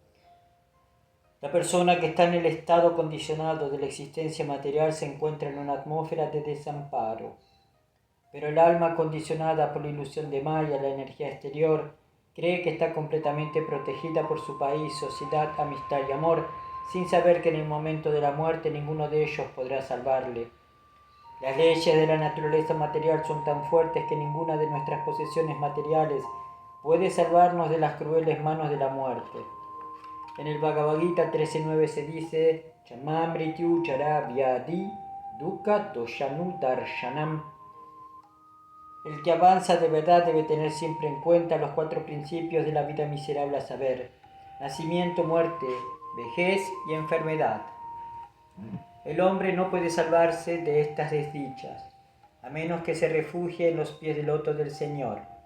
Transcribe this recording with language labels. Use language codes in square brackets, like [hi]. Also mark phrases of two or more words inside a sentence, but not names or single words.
[es] La persona que está en el estado condicionado de la existencia material se encuentra en una atmósfera de desamparo, pero el alma condicionada por la ilusión de Maya, la energía exterior, cree que está completamente protegida por su país, sociedad, amistad y amor, sin saber que en el momento de la muerte ninguno de ellos podrá salvarle. Las leyes de la naturaleza material son tan fuertes que ninguna de nuestras posesiones materiales puede salvarnos de las crueles manos de la muerte. En el Bhagavad Gita 13.9 se dice: [sa] चमम्रित्यु चर व्याधि दुःख दोषानु दर्शनम्. [es] El que avanza de verdad debe tener siempre en cuenta los 4 principios de la vida miserable, a saber: nacimiento, muerte, vejez y enfermedad. El hombre no puede salvarse de estas desdichas, a menos que se refugie en los pies del loto del Señor.